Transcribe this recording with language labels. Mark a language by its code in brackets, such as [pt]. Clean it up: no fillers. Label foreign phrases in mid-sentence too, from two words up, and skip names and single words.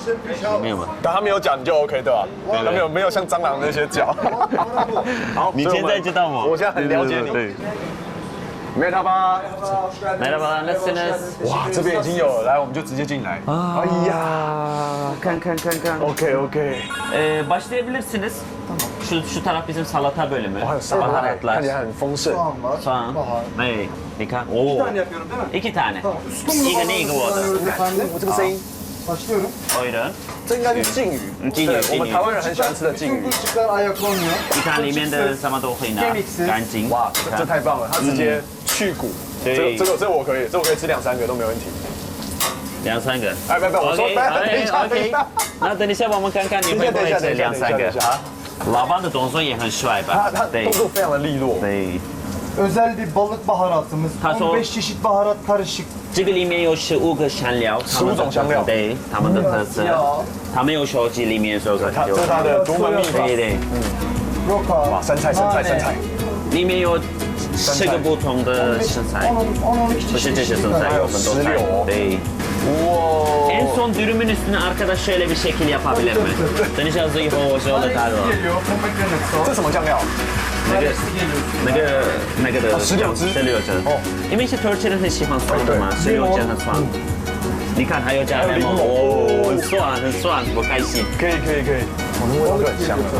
[zh] 没有吗？但他没有脚你就 OK 对吧？他没有像蟑螂那些脚。好，你现在知道吗？我现在很了解你。没他吧？来了吧 ，listeners。哇，这边已经有了，来，我们就直接进来。哎呀，看。 OK。 [tr] Başlayabilirsiniz. Şu taraf bizim salata bölümü. [zh] 还有沙拉，看 [tr] Baharatlar. [zh] 起来很丰盛。 [tr] Soğan. Ne? Nika. Oo. 2 tane. İyi o da. [zh] 我这个声音， [tr] Başlıyorum. Buyurun. [zh] 这应该是鲫鱼。对，我们台湾人很喜欢吃的鲫鱼。 [tr] Çıkar ayaklanıyor. [zh] 你看里面的什么都会拿，干净。哇，这太棒了，它直接去骨。这我可以，这我可以吃2、3个都没问题。 2、3个。哎，不，我说，等一下。那等一下我们看看你会不会吃2、3个。老板的动作也很帅吧？他动作非常的利落。对。 [tr] Özel bir balık baharatımız. 15 çeşit baharat karışık. [zh] 这个里面有15个香料，15 种香料，对，他们的特色。他们有手机里面说的，这是它的独门秘法。对。哇，生菜，里面有10个不同的生菜，不是这些生菜，有很多菜。对。哇！ [tr] En son dürümün üstüne arkadaş şöyle bir şekil yapabilir mi? [zh] 等一下最后我说的他说，这什么酱料？那个的 16只 16只哦，因为是土耳其人很喜欢酸的嘛，16只很酸。你看还有加柠檬，哦，很酸，我开心。可以，我的味道就很香了。